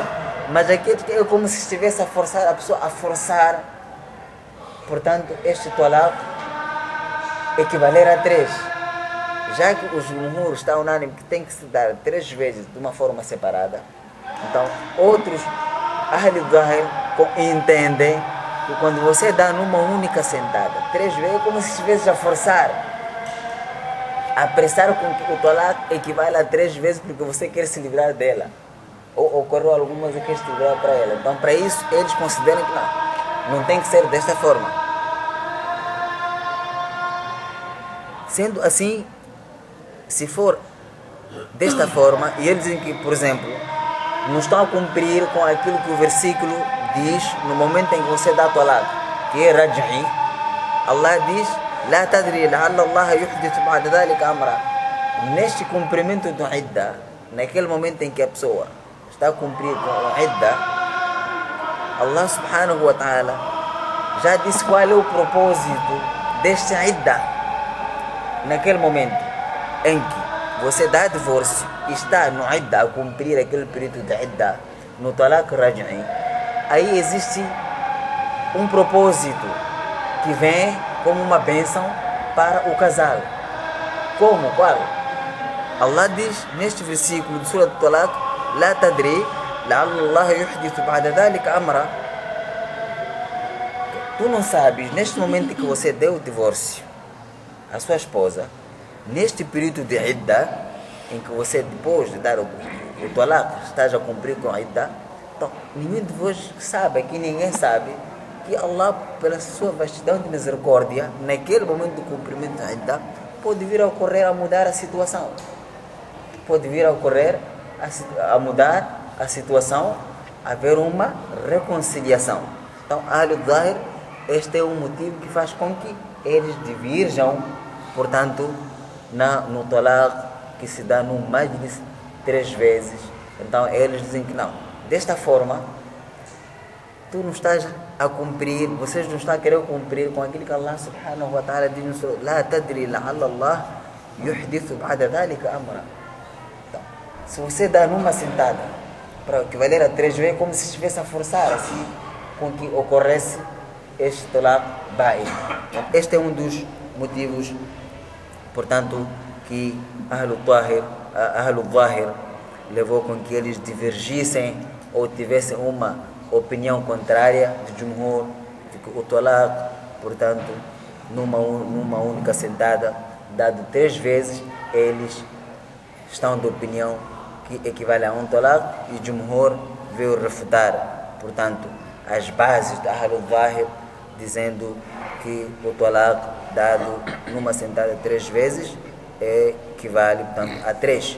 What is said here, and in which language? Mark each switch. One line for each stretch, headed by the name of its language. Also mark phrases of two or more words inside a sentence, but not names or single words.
Portuguese: Mas aqui é como se estivesse a forçar a pessoa a forçar, portanto, este talaq equivaler a 3. Já que o Jumhur está unânime que tem que se dar 3 vezes de uma forma separada, então outros Ahl al-Zahir entendem que quando você dá numa única sentada 3 vezes, é como se estivesse a forçar, a apressar com que o talaq equivale a 3 vezes porque você quer se livrar dela. Ou ocorreu algumas e quer se livrar para ela. Então, para isso, eles consideram que não tem que ser desta forma. Sendo assim, se for desta forma, e eles dizem que, por exemplo, não estão a cumprir com aquilo que o versículo diz no momento em que você dá talaq, que é raj'i, Allah diz:
Arabic: "لا تدري لعل الله يحدث بعد ذلك أمرا."
Portuguese: Neste cumprimento do idda, naquele momento em que a pessoa está a cumprir com o idda, Allah
Arabic: سبحانه وتعالى
Portuguese: já disse qual é o propósito deste idda. Naquele momento em que você dá divórcio e está no idda a cumprir aquele período de idda, no
Arabic: طلاق رجعي,
Portuguese: aí existe um propósito que vem como uma bênção para o casal. Como? Qual? Allah diz neste versículo de Surah Talaq:
Arabic: "لا تدري لعل الله يحدث بعد ذلك أمرا."
Portuguese: Tu não sabes, neste momento em que você deu o divórcio à sua esposa, neste período de idda, em que você, depois de dar o talaq, estás a cumprir com a idda, então nenhum de vós sabe, aqui ninguém sabe, que Allah, pela sua vastidão de misericórdia, naquele momento do cumprimento da idda, pode vir a ocorrer a mudar a situação. Pode vir a ocorrer a mudar a situação, haver uma reconciliação. Então, Ahl al-Zahir, este é o motivo que faz com que eles divirjam, portanto, no talaq que se dá no majlis 3 vezes. Então, eles dizem que não. Desta forma, tu não estás a cumprir, vocês não estão a querer cumprir com aquilo que Allah
Arabic: سبحانه وتعالى
Portuguese: diz no Surah:
Arabic: "لا تدري لعل الله يحدث بعد ذلك أمرا."
Portuguese: Então, se você dá numa sentada para equivaler a 3 vezes, como se estivesse a forçar assim, com que ocorresse este
Arabic: طلاق بائن.
Portuguese: Este é um dos motivos, portanto, que Ahl al-Zahir levou com que eles divergissem ou tivessem uma opinião contrária de Jumhur, de que o talaq, portanto, numa única sentada, dado 3 vezes, eles estão de opinião que equivale a um talaq, e Jumhur veio refutar, portanto, as bases da Ahl al-Zahir, dizendo que o talaq dado numa sentada 3 vezes equivale, portanto, a 3.